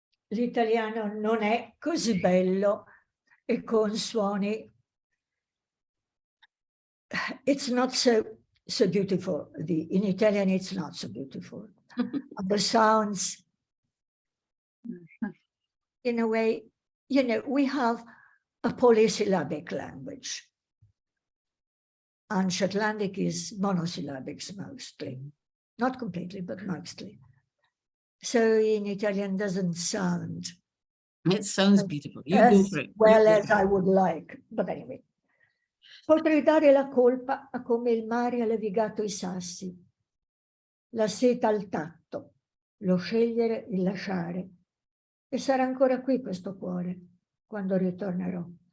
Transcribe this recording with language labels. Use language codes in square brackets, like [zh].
[it] L'italiano non è così bello e con suoni. [en] It's not so beautiful. In Italian, it's not so beautiful. The sounds, in a way, you know, we have a polysyllabic language. And Shetlandic is monosyllabics mostly. Not completely, but mostly. So in Italian doesn't sound It sounds beautiful. You go as for it. well as I would like. But anyway. [it] Potrei dare la colpa a come il mare ha levigato i sassi, la seta al tatto, lo scegliere, il lasciare. E sarà ancora qui questo cuore quando ritornerò.